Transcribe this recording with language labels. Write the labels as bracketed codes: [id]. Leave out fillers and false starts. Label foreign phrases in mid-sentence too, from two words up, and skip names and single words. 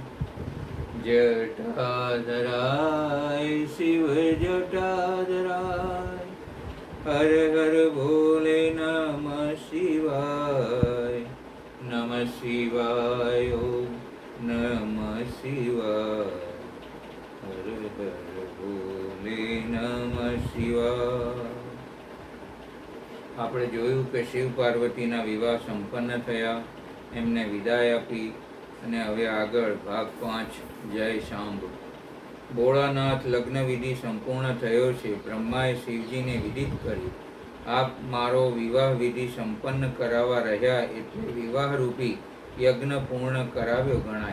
[hi] जटाधराय शिव जटाधराय हर हर भोले नमः शिवाय। नमः शिवाय नमः शिवाय हर हर भोले नमः शिवाय। [gu] આપણે જોયું કે શિવ પાર્વતીના વિવાહ સંપન્ન થયા, એમને વિદાય આપી અને હવે આગળ ભાગ 5 જય શાંભ। ભોળાનાથ લગ્ન વિધિ સંપૂર્ણ થયો છે। બ્રહ્માએ શિવજીને વિદિત કર્યું, આપ મારો વિવાહ વિધિ સંપન્ન કરાવવા રહ્યા એટલે વિવાહરૂપી યજ્ઞ પૂર્ણ કરાવ્યો ગણાય।